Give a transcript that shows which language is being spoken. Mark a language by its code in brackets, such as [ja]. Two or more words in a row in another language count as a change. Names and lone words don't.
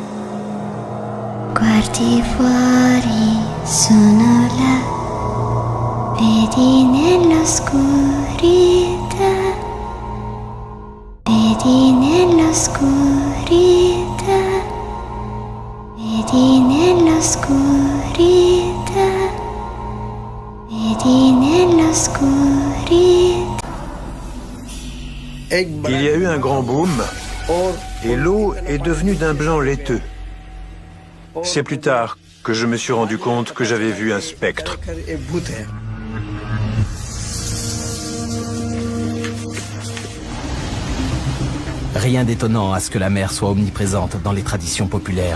[it] Guardi fuori, sono là, vedi nell'oscurità, vedi nell'oscurità, vedi nell'oscurità. [fr] Il y a eu un grand boom et l'eau est devenue d'un blanc laiteux. C'est plus tard que je me suis rendu compte que j'avais vu un spectre. Rien d'étonnant à ce que la mer soit omniprésente dans les traditions populaires.